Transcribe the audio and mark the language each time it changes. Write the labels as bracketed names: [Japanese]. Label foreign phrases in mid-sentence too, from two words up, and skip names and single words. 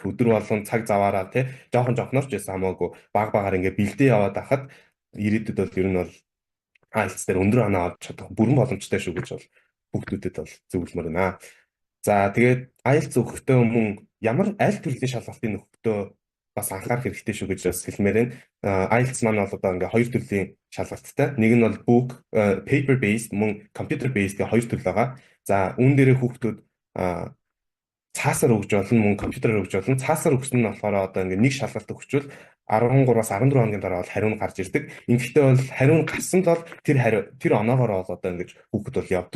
[Mongolian] Өдөр болгон цаг заваараа тий жоохноор ч байсан хамаагүй баг ингээд бэлдээ яваад байхад ирээдүйд бол ер нь бол IELTS дээр өндөр оноо авч чадах бүрэн боломжтой шүү гэж бол хүүхдүүдэд бол зөвлөмөр байна. За тэгээд IELTS өгөхдөө мөн ямар аль төрлийн шалгалтын өгөхдөө бас анхаарах хэрэгтэй шүү гэж бас хэлмээр байна. IELTS маань бол одоо ингээ хоёр төрлийн шалгалттай. Нэг нь бол [English] book paper based [Mongolian] мөн [English] computer based [Mongolian] гэх хоёр төрөл байгаа. За үүн дээрээ хүүхдүүд цаасаар өгж болно мөн компьютераар өгж болно. Цаасаар өгсөн нь болохоор одоо ингээ нэг шалгалт өгчвөл 13-аас 14 хоногийн дараа бол хариу нь гарч ирдэг. Ингэхдээ бол хариу нь гарсан бол тэр оноогоор бол одоо ингэж хүүхэд бол явдаг.